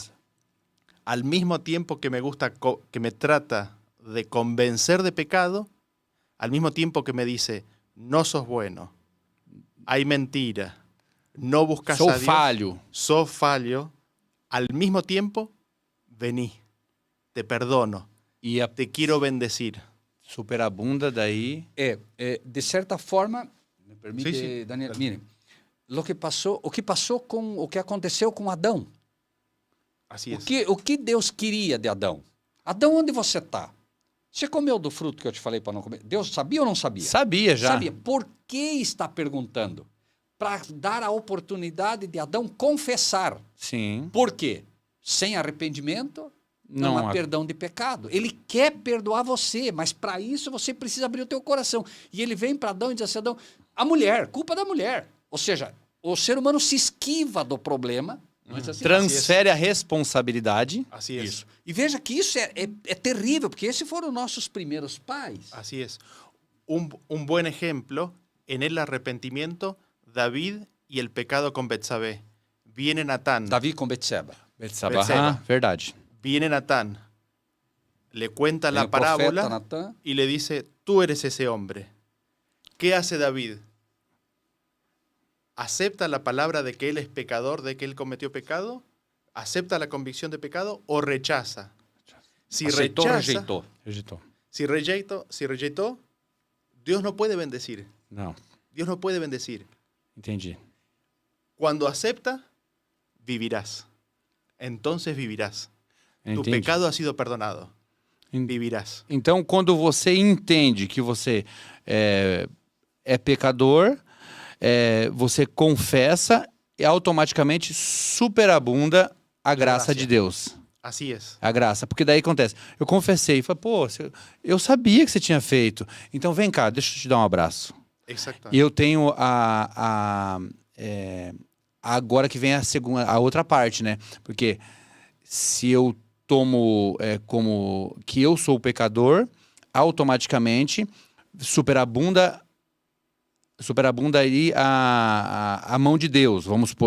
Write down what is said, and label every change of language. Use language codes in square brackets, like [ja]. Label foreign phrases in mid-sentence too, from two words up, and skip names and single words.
[es] Al mismo tiempo que que me trata de convencer de pecado, al mismo tiempo que me dice, no sos bueno, hay mentira, no buscas [pt] Sou [es] a Dios, [pt] falho. [es] sos fallo, al mismo tiempo, vení, te perdono, [pt] E a [es] te quiero bendecir. [pt] superabunda daí. De certa forma, me permite, Sim, sim. Daniel, mire, o que aconteceu com Adão. [es] Así es. [pt] O que Deus queria de Adão? Adão, onde você está? Você comeu do fruto que eu te falei para não comer? Deus sabia ou não sabia? Sabia já. Sabia. Por que está perguntando? Para dar a oportunidade de Adão confessar. Sim. Por quê? Sem arrependimento, não Não há há- perdão de pecado. Ele quer perdoar você, mas para isso você precisa abrir o teu coração. E ele vem para Adão e diz assim, Adão, a mulher, culpa da mulher. Ou seja, o ser humano se esquiva do problema. Não é assim? Transfere a responsabilidade. [es] Así es. [pt] Isso. E veja que isso é terrível, porque esses foram nossos primeiros pais. [es] Así es. Un buen ejemplo, en el arrepentimiento, David y el pecado con Betsabé. Viene Natán. [pt] Davi com Betseba. Betseba. Betseba. Ah, verdade. [es] Viene Natán. Le cuenta [pt] Vem [es] la [pt] o profeta [es] parábola [pt] Natã. [es] y le dice, tú eres ese hombre. ¿Qué hace David? ¿Acepta la palabra de que él es pecador, de que él cometió pecado? ¿Acepta la convicción de pecado o rechaza? Si [pt] Aceitou ou [es] rechaza, [pt] rejeitou? Rejeitou. [es] si rejeitó, Dios no puede bendecir. [pt] Não. [es] Dios no puede bendecir. [pt] Entendi. [es] Cuando acepta, vivirás. Entonces vivirás. Tu [pt] Entendi. [es] pecado ha sido perdonado. En- Vivirás. [pt] Então, quando você entende que você é pecador, você confessa e automaticamente superabunda a graça de Deus. [es] Así es. [pt] A graça. Porque daí acontece. Eu confessei, falei, pô, eu sabia que você tinha feito. Então vem cá, deixa eu te dar um abraço. E [es] Exactamente. [pt] eu tenho agora que vem a outra parte, né? Porque se eu tomo como que eu sou o pecador, automaticamente superabunda aí a mão de Deus, vamos supor.